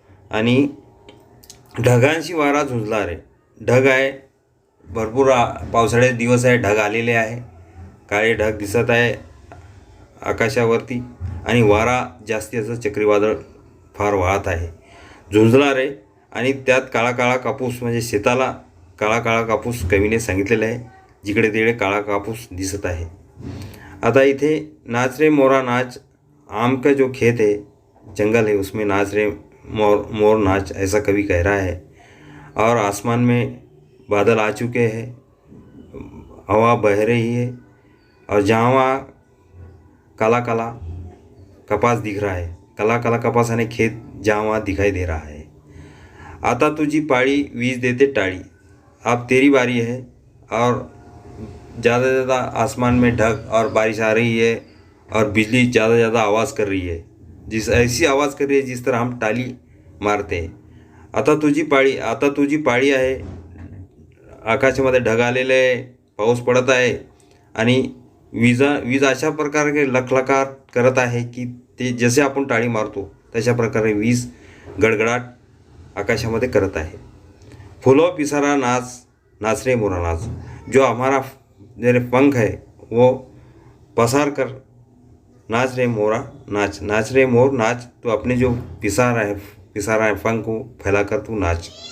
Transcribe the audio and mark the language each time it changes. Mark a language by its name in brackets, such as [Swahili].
[Marathi] आणि ढगांशी वारा झुंजला रे. ढग आहे, भरपूर पावसाळ्याचे दिवस आहे, ढग आलेले आहे, काळे ढग दिसत आहे आकाशावरती. आणि वारा जास्ती असं चक्रीवादळ फार वाहत आहे. झुंजला रे. आणि त्यात काळा काळा कापूस, म्हणजे शेताला काळा काळा कापूस कवीने सांगितलेला आहे. जिकडे तिकडे काळा कापूस दिसत आहे. आता इथे नाच रे मोरा नाच, [Hindi] आम का जो खेत है जंगल है उसमें नाच रे मोर मोर नाच, ऐसा कवि कह रहा है. और आसमान में बादल आ चुके हैं, हवा बह रही है, और जहाँ वहाँ काला काला कपास दिख रहा है. काला काला कपास यानी खेत जहाँ वहाँ दिखाई दे रहा है. [Marathi] आता तुझी पाळी वीज देते टाळी, [Hindi] अब तेरी बारी है. और ज़्यादा से ज़्यादा आसमान में ढग और बारिश आ रही है, और बिजली ज़्यादा ज़्यादा आवाज़ कर रही है, ऐसी आवाज़ कर रही है जिस तरह हम टाली मारते हैं. [Marathi] आता तुझी पाळी आहे. आकाशामध्ये ढग आलेले आहे, पाऊस पडत आहे, आणि वीज अशा प्रकारे लखलखाट करत आहे की ते जसे आपण टाळी मारतो तशा प्रकारे वीज गडगडाट आकाशामध्ये करत आहे. फूलों पिसारा नाच, नाच रे मोरा नाच, [Hindi] जो हमारा मेरे पंख है वो पसार कर नाच रे मोरा नाच, नाच रे मोर नाच, तो अपने जो पिसारा है पंख को फैलाकर तू नाच.